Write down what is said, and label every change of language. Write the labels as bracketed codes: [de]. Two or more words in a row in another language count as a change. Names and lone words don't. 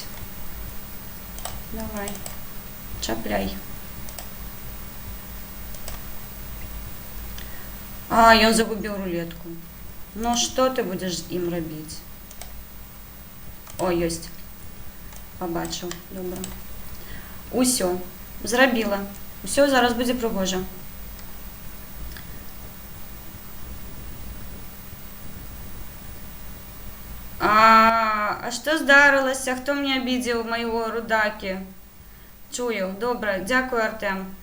[be] Давай. Чапляй. Ён загубив рулетку. [uk] Ну що ти будеш їм робити? О, єсть. Побачив. Добре. [be] Усё. Зрабіла. Усё, зараз будзе прыгожа. А што здарылася? Хто мне абідзеў майго рудакі? Чую. Добра. Дзякую, Артем.